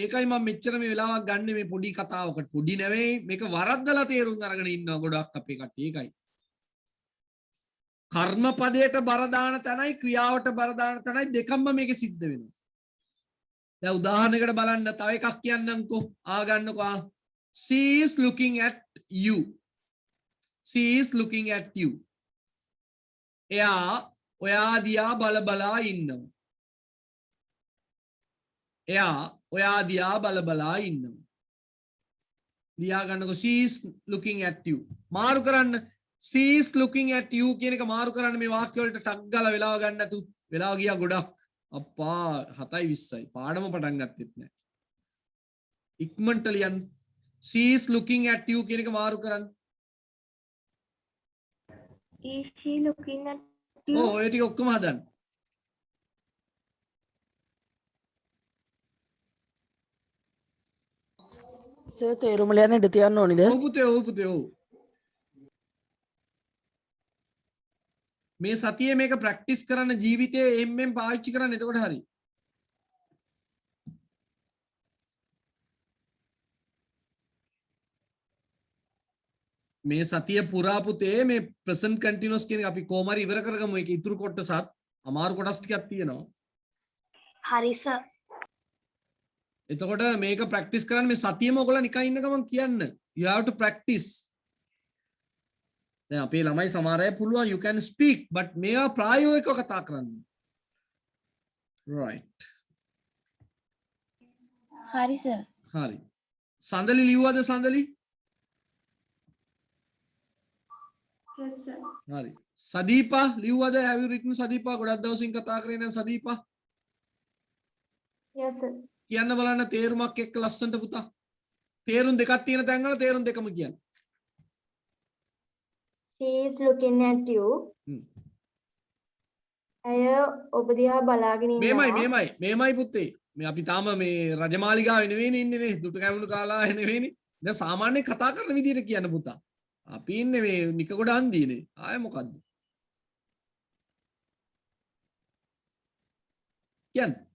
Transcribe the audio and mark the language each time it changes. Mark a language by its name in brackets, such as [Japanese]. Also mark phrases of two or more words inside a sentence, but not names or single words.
[Sinhala] ඒකයි මම මෙච්චර මේ වෙලාවක් ගන්න මේ පොඩි කතාවකට. පොඩි නෙවෙයි මේක වරද්දලා තේරුම් අරගෙන ඉන්නවා ගොඩක් අපේ කට්ටිය. ඒකයි. කර්මපදයට බර දාන තැනයි ක්‍රියාවට බර දාන තැනයි දෙකම මේකේ සිද්ධ වෙනවා. දැන් උදාහරණයකට බලන්න තව එකක් කියන්නම්කෝ. ආගන්නකෝ. [English] She is looking at you. She is looking at you. [Sinhala] එයා ඔයා දිහා බල බලා ඉන්නවා. එයා ඔයා දිහා බල බලා ඉන්නවා. ලියා ගන්නකො [English] she is looking at you. [Sinhala] මාරු කරන්න [English] she is looking at you [Sinhala] කියන එක මාරු කරන්න මේ වාක්‍ය වලට ටක් ගාලා වෙලාව ගන්න නැතු. වෙලාව ගියා ගොඩක්. අප්පා 7:20යි. පාඩම පටන් ගත්තෙත් නැහැ. ඉක්මනට ලියන්න. [English] she is looking at you [Sinhala] කියන එක මාරු කරන්න. [English] Is she looking at you? [Sinhala] ඔය ටික ඔක්කොම හදන්න. සර් තේරුම ලියන්න ඉඩ තියන්න ඕනිද? ඔව් පුතේ ඔව් පුතේ ඔව්. මේ සතියේ මේක ප්‍රැක්ටිස් කරන්න ජීවිතේ එම්ෙම් පාවිච්චි කරන්න එතකොට හරි. මේ සතිය පුරා පුතේ මේ [English] present continuous [Sinhala] කියන එක අපි කොහොම හරි ඉවර කරගමු. ඒක ඉතුරු කොටසත් අමාරු කොටස් ටිකක් තියෙනවා. හරි සර්. එතකොට මේක ප්‍රැක්ටිස් කරන්න මේ සතියෙම ඔයගොල්ලෝ නිකන් ඉන්න ගමන් කියන්න. [English] You have to practice. [Sinhala] දැන් අපේ ළමයි සමහර අය පුළුවන් [English] you can speak but [Sinhala] මේවා ප්‍රායෝගිකව කතා කරන්න. [English] right. [Sinhala] හරි සර්. හරි. සඳලි ලිව්වද සඳලි? [English] Yes, sir. [Sinhala] හරි. සදීපා ලිව්වද? [English] have you written [Sinhala] සදීපා? ගොඩක් දවසින් කතා කරේ නෑ සදීපා. [English] Yes, sir. [Sinhala] කියන්න බලන්න තේරුමක් එක්ක ලස්සනට පුතා. තේරුම් දෙකක් තියෙන තැන් වල තේරුම් දෙකම කියන්න. [English] She is looking at you. [Sinhala] ඇය ඔබ දිහා බලාගෙන ඉන්නවා. මේමයි පුතේ. මේ අපි තාම මේ රජමාලිගාවේ නෙවෙයිනේ ඉන්නේ මේ දුටු කැමුණු කාලා නෙවෙයිනේ. දැන් සාමාන්‍ය කතා කරන විදිහට කියන්න පුතා. අපි ඉන්නේ මේ නිකගොඩ හන්දියනේ. ආයේ මොකද්ද? කියන්න.